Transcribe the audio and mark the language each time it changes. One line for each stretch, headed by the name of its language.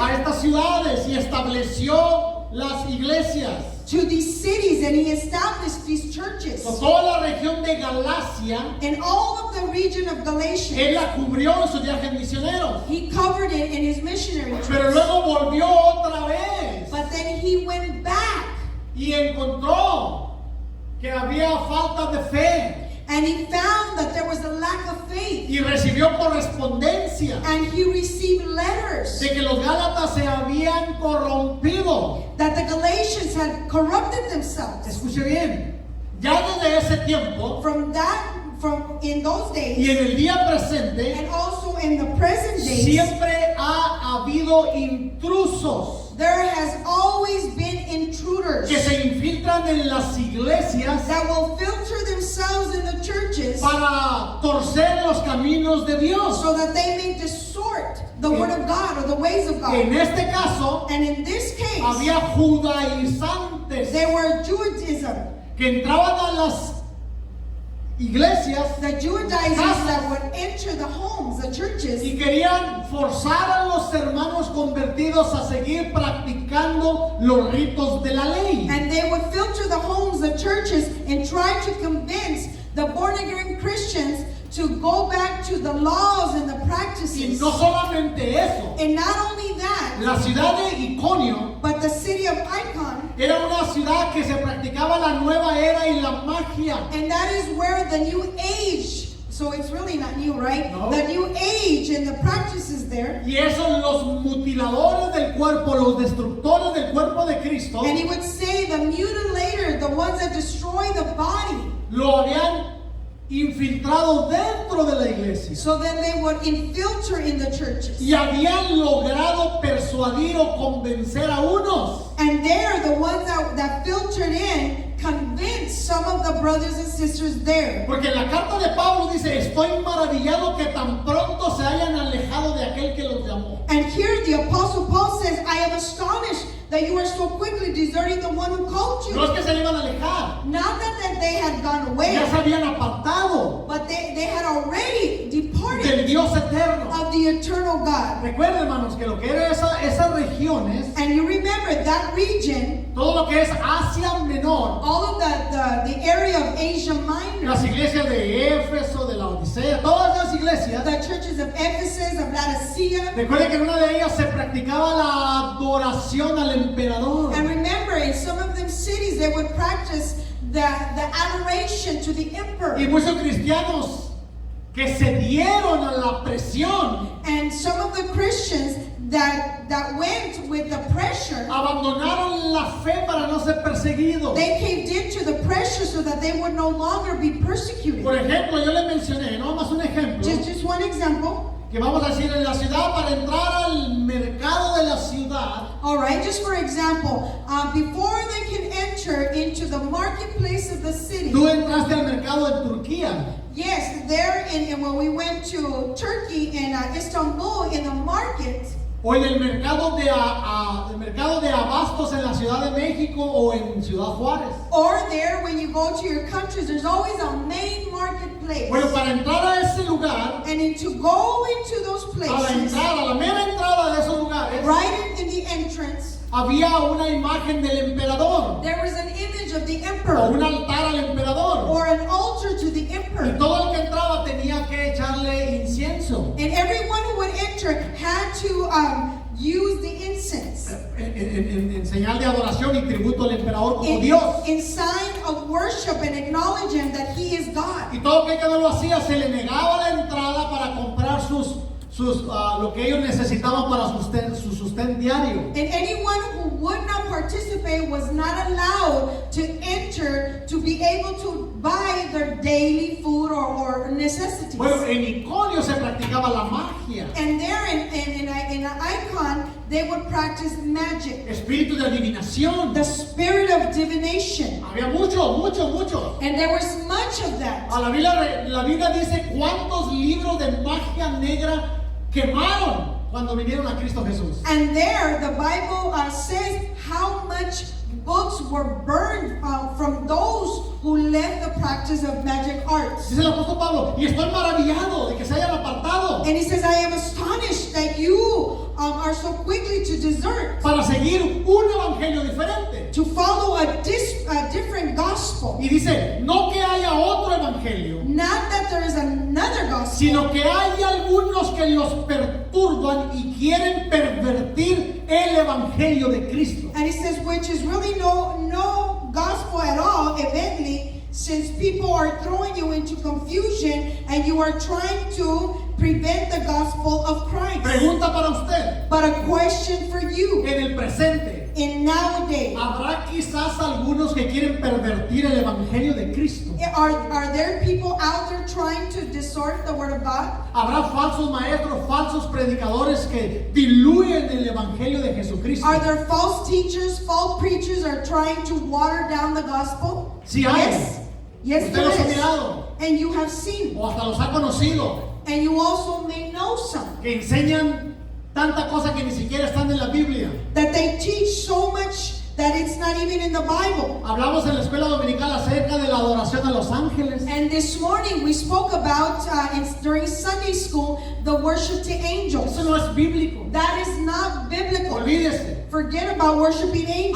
Spanish: a estas ciudades y estableció las iglesias.
English: to these cities, and he established these churches.
Spanish: So, toda la región de Galacia,
English: And all of the region of Galatia,
Spanish: él la cubrió en sus viajes misioneros.
English: he covered it in his missionary
Spanish: Pero
English: trips.
Spanish: luego volvió otra vez
English: But then he went back
Spanish: y encontró que había falta de fe
English: and he found that there was a lack of faith.
Spanish: y recibió correspondencia
English: And he received letters
Spanish: de que los Gálatas se habían corrompido.
English: that the Galatians had corrupted themselves.
Spanish: Escuche bien, ya desde ese tiempo
English: From in those days,
Spanish: y en el día presente
English: and also in the present days,
Spanish: siempre ha habido intrusos
English: there has always been intruders
Spanish: que se infiltran en las iglesias
English: that will filter themselves in the churches
Spanish: para torcer los caminos de Dios.
English: so that they may distort the word of God or the ways of God.
Spanish: En este caso
English: And in this case,
Spanish: había judaizantes
English: they were Judaism,
Spanish: que entraban a las iglesias
English: the Judaizers that would enter the homes, the churches,
Spanish: y querían forzar a los hermanos convertidos a seguir practicando los ritos de la ley.
English: and they would filter the homes, the churches, and try to convince the born-again Christians to go back to the laws and the
Spanish: Y
English: practices.
Spanish: no solamente eso,
English: And not only that,
Spanish: la ciudad de Iconio
English: but the city of Icon,
Spanish: era una ciudad que se practicaba la nueva era y la magia.
English: and that is where the new age, so it's really not new, right?
Spanish: No.
English: The new age and the practices there.
Spanish: Y eso los mutiladores del cuerpo, los destructores del cuerpo de Cristo,
English: And he would say the mutilator, the ones that destroy the body.
Spanish: lo habían infiltrado dentro de la iglesia.
English: So then they would infiltrate in the churches.
Spanish: Y habían logrado persuadir o convencer a unos.
English: And they're the ones that filtered in, convinced some of the brothers and sisters there.
Spanish: Porque en la carta de Pablo dice, estoy maravillado que tan pronto se hayan alejado de aquel que los llamó.
English: And here the Apostle Paul says, I am astonished that you are so quickly deserting the one who called
Spanish: No es
English: you.
Spanish: que se le iban a alejar,
English: Not that they had gone away,
Spanish: ya se habían apartado
English: but they had already
Spanish: del
English: departed
Spanish: Dios eterno.
English: of the eternal God.
Spanish: Recuerden, hermanos, que lo que era esas regiones,
English: And you remember that region,
Spanish: todo lo que es Asia Menor,
English: all of the area of Asia Minor,
Spanish: las iglesias de Éfeso, de la Odisea, todas las iglesias,
English: the churches of Ephesus, of Laodicea.
Spanish: recuerden que en una de ellas se practicaba la adoración al emperador.
English: And remember, in some of them cities, they would practice the adoration to the emperor.
Spanish: Y muchos cristianos que se dieron a la presión,
English: And some of the Christians that went with the pressure,
Spanish: abandonaron la fe para no ser perseguidos.
English: they caved into the pressure so that they would no longer be persecuted.
Spanish: Por ejemplo, yo le mencioné, no más un ejemplo,
English: Just one example.
Spanish: que vamos a decir en la ciudad, para entrar al mercado de la ciudad,
English: All right, just for example, before they can enter into the marketplace of the city.
Spanish: tú entraste al mercado en Turquía.
English: Yes, there when we went to Turkey and Istanbul in the market,
Spanish: O en el mercado el mercado de abastos en la Ciudad de México o en Ciudad Juárez.
English: or there when you go to your countries, there's always a main marketplace.
Spanish: Bueno, para entrar a ese lugar,
English: And to go into those
Spanish: a la
English: places,
Spanish: entrada, a la mera entrada de esos lugares,
English: right in the entrance,
Spanish: había una imagen del emperador
English: there was an image of the
Spanish: o
English: emperor
Spanish: un altar al emperador.
English: or an altar to the
Spanish: Y
English: emperor.
Spanish: todo el que entraba tenía que echarle incienso
English: And everyone who would enter had to use the incense
Spanish: en señal de adoración y tributo al emperador como Dios.
English: in sign of worship and acknowledge him that he is God.
Spanish: Y todo aquel que no lo hacía se le negaba la entrada para comprar lo que ellos necesitaban para su sustento diario.
English: And anyone who would not participate was not allowed to enter to be able to buy their daily food or necessities.
Spanish: Bueno, en Iconio se practicaba la magia,
English: And there in an icon, they would practice magic,
Spanish: espíritu de adivinación.
English: the spirit of divination.
Spanish: Había mucho.
English: And there was much of that.
Spanish: La Biblia dice cuántos libros de magia negra quemaron cuando vinieron a Cristo Jesús.
English: And there, the Bible says how much books were burned from those who left the practice of magic arts.
Spanish: Dice el apóstol Pablo, y estoy maravillado de que se hayan apartado
English: And he says, I am astonished that you are so quickly to desert,
Spanish: para seguir un evangelio diferente.
English: to follow a different gospel.
Spanish: Y dice, no que haya otro evangelio,
English: Not that there is another gospel,
Spanish: sino que hay algunos que los perturban y quieren pervertir el evangelio de Cristo.
English: and he says, which is really no gospel at all, evidently, since people are throwing you into confusion and you are trying to prevent the gospel of Christ.
Spanish: Pregunta para usted,
English: But a question for you,
Spanish: en el presente,
English: in nowadays,
Spanish: ¿habrá quizás algunos que quieren pervertir el evangelio de Cristo?
English: are there people out there trying to distort the word of God?
Spanish: ¿Habrá falsos maestros, falsos predicadores que diluyen el evangelio de Jesucristo?
English: Are there false teachers, false preachers are trying to water down the gospel?
Spanish: Sí hay.
English: Yes. Yes,
Spanish: Usted
English: there
Spanish: los ha
English: is.
Spanish: mirado
English: And you have seen.
Spanish: o hasta los ha conocido,
English: And you also may know some.
Spanish: que enseñan tanta cosa que ni siquiera están en la Biblia.
English: That they teach so much that it's not even in the Bible.
Spanish: Hablamos en la escuela dominical acerca de la adoración a los ángeles.
English: And this morning we spoke about, during Sunday school, the worship to angels.
Spanish: Eso no es bíblico.
English: That is not biblical.
Spanish: Olvídese.
English: Forget about worshiping angels.